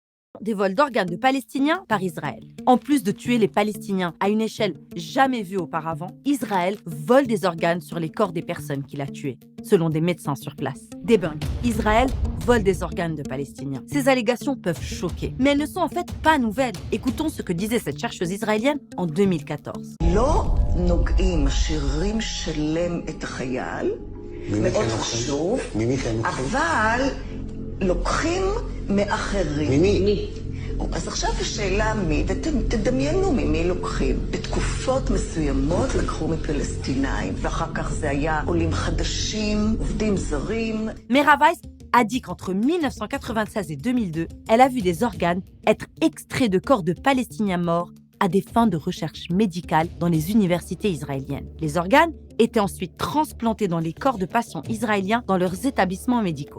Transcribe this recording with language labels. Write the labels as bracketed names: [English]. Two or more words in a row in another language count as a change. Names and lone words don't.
[French] des vols d'organes de Palestiniens par Israël. En plus de tuer les Palestiniens à une échelle jamais vue auparavant, Israël vole des organes sur les corps des personnes qu'il a tuées, selon des médecins sur place. Debunk. Israël vole des organes de Palestiniens. Ces allégations peuvent choquer, mais elles ne sont en fait pas nouvelles. Écoutons ce que disait cette chercheuse israélienne en 2014. [Hebrew] לא נוגעים, משאירים שלם את החייל, מאוד חשוב, אבל לוקחים מאחרים. ממי? אז עכשיו השאלה מי, ותדמיינו ממי לוקחים. בתקופות מסוימות לקחו מפלסטינאים, ואחר כך זה היה עולים חדשים, עובדים זרים. [French] Mera Weiss a dit qu'entre 1996 et 2002, elle a vu des organes être extraits de corps de Palestiniens morts à des fins de recherche médicale dans les universités israéliennes. Les organes étaient ensuite transplantés dans les corps de patients israéliens dans leurs établissements médicaux.